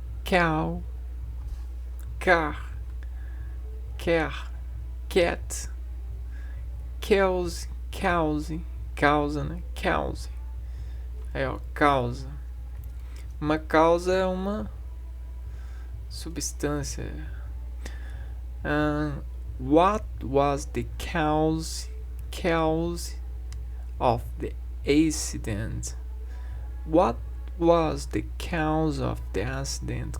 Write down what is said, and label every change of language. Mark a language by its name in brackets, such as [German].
[English] cow, car, care, cat, cause, [Portuguese] causa, né? Cause. Aí, ó, causa. Uma causa é uma substância. [English] What was the cause of the accident? What was the cause of the accident?